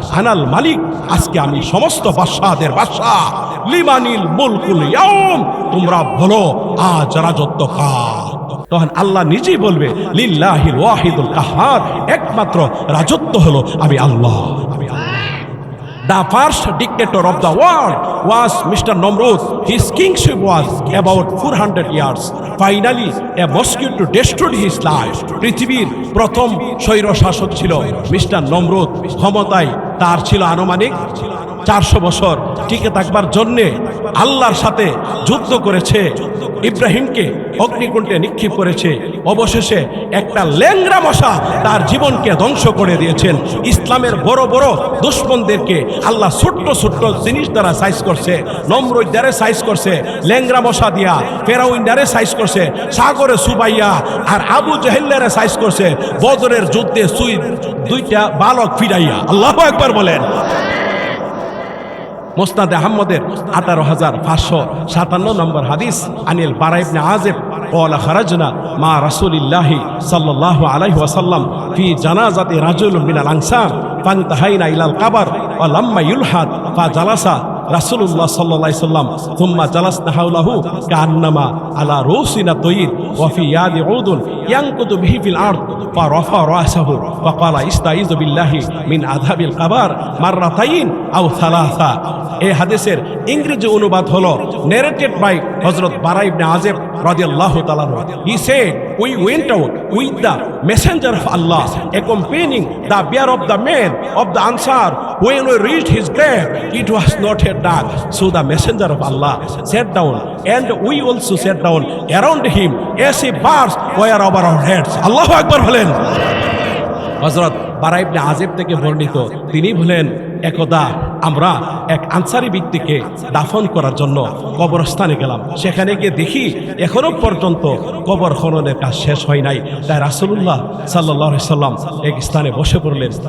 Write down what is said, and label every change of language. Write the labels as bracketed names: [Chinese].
[Arabic] আনাল মালিক, [Bangla] আজকে আমি সমস্ত বাদশাদের বাদশা, [Arabic] লিমানিল মুলকুল ইয়াউম, [Bangla] তোমরা বলো আজ রাজত্ব কার? তখন আল্লাহ নিজেই বলবে [Arabic] লিল্লাহিল ওয়াহিদুল কাহ্হার, [Bangla] একমাত্র রাজত্ব হলো আমি আল্লাহ। [English] The first dictator of the world was Mr. Namrud. His kingship was about 400 years. Finally, a mosquito destroyed his life. [Bangla] পৃথিবীর প্রথম স্বৈর শাসক ছিল মিস্টার নমরুদ। ক্ষমতায় তার ছিল আনুমানিক 400 বছর। টিকে থাকবার জন্যে আল্লাহর সাথে যুদ্ধ করেছে, ইব্রাহিমকে অগ্নিকুণ্ডে নিক্ষেপ করেছে, অবশেষে একটা ল্যাংড়া মশা তার জীবনকে ধ্বংস করে দিয়েছেন। ইসলামের বড় বড় দুশ্মনদেরকে আল্লাহ ছোট্ট ছোট্ট জিনিস দ্বারা সাইজ করছে, নমরুদ দ্বারা সাইজ করছে, ল্যাংড়া মশা দিয়া, ফেরাউন দ্বারা সাইজ করছে, সাগরে সুবাইয়া, আর আবু জাহেলের সাইজ করছে বদরের যুদ্ধে সুই 2টা বালক ফিরাইয়া। আল্লাহু আকবার বলেন। মুসনাদে আহমদের 18,557 নম্বর হাদিস, [Arabic] আনিল বারা ইবনে আযিব قال خرجنا مع رسول الله صلى الله عليه وسلم في جنازة رجل من الأنصار فانتهينا إلى القبر ولما يلحد فجلس رسول الله صلى الله عليه وسلم ثم جلسنا حوله كأنما على رؤوسنا الطير وفي يد عود ينقض به في الأرض فرفع رأسه فقال استعيذ بالله من عذاب القبر مرتين أو ثلاثة। [Bangla] এই হাদিসের ইংরেজি অনুবাদ হলো [English] narrated by [Bangla] হযরত বারা ইবনে আযিব রাদিয়াল্লাহু তাআলা। [English] He said, we went out with the messenger of Allah accompanying the bier of the man of the Ansar. When we reached his grave, it was not yet dark, so the messenger of Allah sat down and we also sat down around him as if birds were over our heads. Allahu Akbar বলেন। [Bangla] হযরত বারা ইবনে আযিব থেকে বর্ণিত, তিনি বলেন একদা আমরা এক আনসারী ব্যক্তিকে দাফন করার জন্য কবরস্থানে গেলাম। সেখানে গিয়ে দেখি এখনো পর্যন্ত কবর খননের কাজ শেষ হয় নাই। তাই রাসূলুল্লাহ সাল্লাল্লাহু আলাইহি সাল্লাম এক স্থানে বসে পড়লেন।